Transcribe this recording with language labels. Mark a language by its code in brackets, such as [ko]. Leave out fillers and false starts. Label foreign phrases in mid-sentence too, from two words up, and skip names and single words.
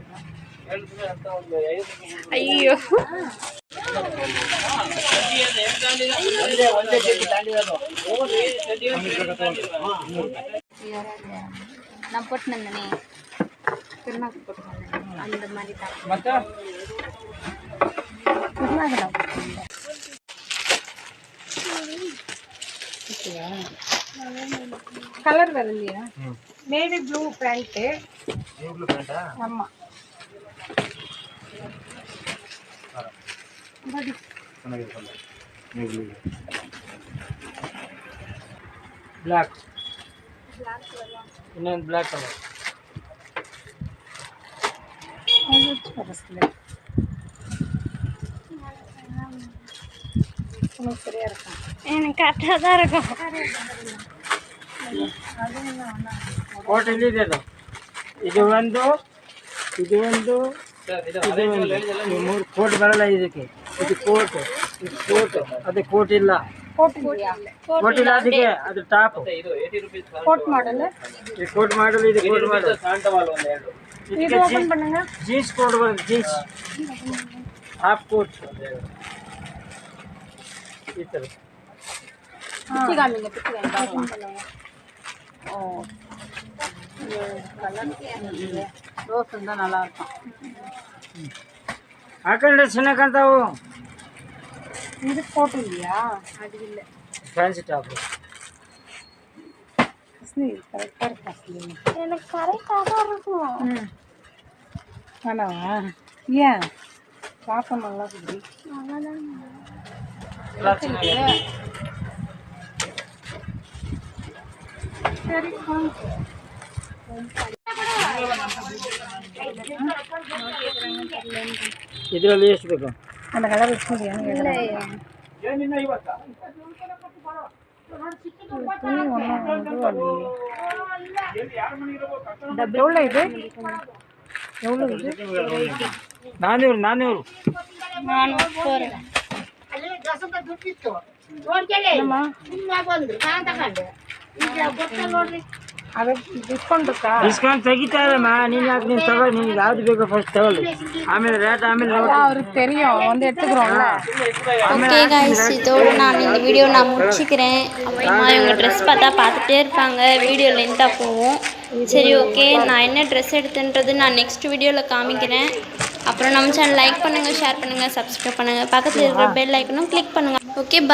[ta] ಅಯ್ಯೋ நான் போட்டு வந்தனே திருநாக்கு போட்டு வந்தேன் அந்த மாதிரி தான். கலர் வேற இல்லையா? [en] navy blue pant. ஆமா [kn] ಬ್ಲಾಕ್ ಇನ್ನೊಂದು [en] black colour [ta] சரியா இருக்கும். எனக்கு கரெக்டாக தான் இருக்கும். [kn] ಕೋಟ್ ಎಲ್ಲಿದೆ ಅದು? ಇದು ಒಂದು ಮೂರು ಕೋಟ್ ಬರಲ್ಲ ಇದಕ್ಕೆ. ಇದು ಕೋಟ್, ಇದು ಕೋಟ್, ಅದು ಕೋಟ್ ಇಲ್ಲ. ಕೋಟ್ ಇಲ್ಲ ಅದಕ್ಕೆ, ಅದು ಟಾಪ್. [en] coat model. [kn] ಇದು [en] coat model, [kn] ಇದು [en] coat model. [ta] இது ஓபன் பண்ணுங்க. [en] jeans coat [kn] ಬರುತ್ತೆ, [en] jeans half coat [kn] ಈ ಥರ. [ta] பிச்சி காமிங்க, பிச்சி காமிங்க. ஓ ரோஸ் இருந்தால் நல்லா இருக்கும். [kn] ಹಾಕೊಂಡ್ರೆ ಚೆನ್ನಾಗಿ ಕಾಣ್ತಾವು. [ta] இது கோட் இல்லையா? அது இல்லை. [en] fancy top. [ta] கரெக்டாக இருக்கும். எனக்கு கரெக்டாக தான் இருக்கும். ஆனாவா? ஏன் பார்க்க நல்லா இருக்குது. சரி [kn] ಇದರಲ್ಲಿ ಎಷ್ಟು ಬೇಕು? [ta] அந்த கலர் வச்சு எவ்வளோ இது? எவ்வளோ இது? 400. ನಾನು போகிறேன். ಅದು ಡಿಸ್ಕೌಂಟ್ இருக்கா? [kn] ಡಿಸ್ಕೌಂಟ್ ತೆಗಿತಾರಮ್ಮ. ನೀನು ಯಾಕೆ ನೀನು ತಗೊಳ್ಳಿ, ನಿನಗೆ ಯಾವ್ದು ಬೇಕೋ ಫಸ್ಟ್ ತಗೊಳ್ಳಿ, ಆಮೇಲೆ ರೇಟ್ ಆಮೇಲೆ ನೋಡಿ. [ta] அவருக்கு தெரியும் வந்து எடுத்துக்கிறோம்ல. [en] okay guys, [ta] இதோடு நான் இந்த வீடியோ முடிச்சுக்கிறேன். அப்புறமா இவங்க ட்ரெஸ் பார்த்தா பார்த்துட்டே இருப்பாங்க, வீடியோ லென்த்தாக போகும். சரி ஓகே, நான் என்ன ட்ரெஸ் எடுத்துன்றது நான் நெக்ஸ்ட் வீடியோவில் காமிக்கிறேன். அப்புறம் நம்ம சேனல் லைக் பண்ணுங்கள், ஷேர் பண்ணுங்கள், சப்ஸ்கிரைப் பண்ணுங்கள், பக்கத்தில் இருக்கிற பெல் ஐக்கனும் கிளிக் பண்ணுங்கள்.